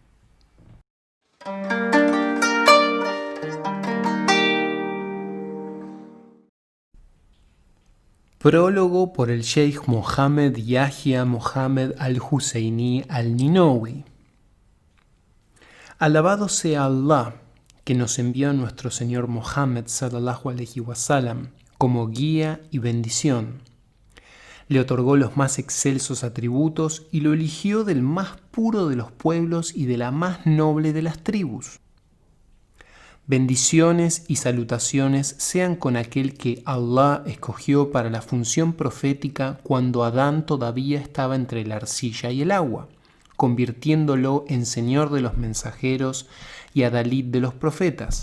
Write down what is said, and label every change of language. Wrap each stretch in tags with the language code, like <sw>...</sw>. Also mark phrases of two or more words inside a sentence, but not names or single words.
<es>Prólogo por el Sheikh Mohammed Yahya Mohammed al-Husayni al-Ninowi. Alabado sea Allah, que nos envió a nuestro Señor Mohammed</es> <ar>صلى الله عليه وسلم</ar> <es>como guía y bendición. Le otorgó los más excelsos atributos y lo eligió del más puro de los pueblos y de la más noble de las tribus. Bendiciones y salutaciones sean con aquel que Allah escogió para la función profética cuando Adán todavía estaba entre la arcilla y el agua, convirtiéndolo en señor de los mensajeros y adalid de los profetas.</es>